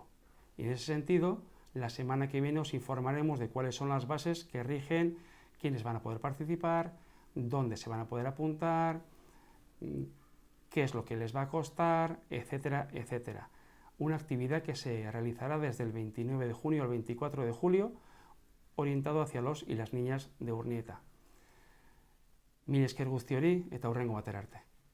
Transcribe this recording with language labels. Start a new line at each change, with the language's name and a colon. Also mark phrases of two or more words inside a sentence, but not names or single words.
Spanish: Y en ese sentido, la semana que viene os informaremos de cuáles son las bases que rigen quiénes van a poder participar, dónde se van a poder apuntar, qué es lo que les va a costar, etcétera, etcétera. Una actividad que se realizará desde el 29 de junio al 24 de julio, orientado hacia los y las niñas de Urnieta.
Basque: Mila esker guztiori eta hurrengo batera arte.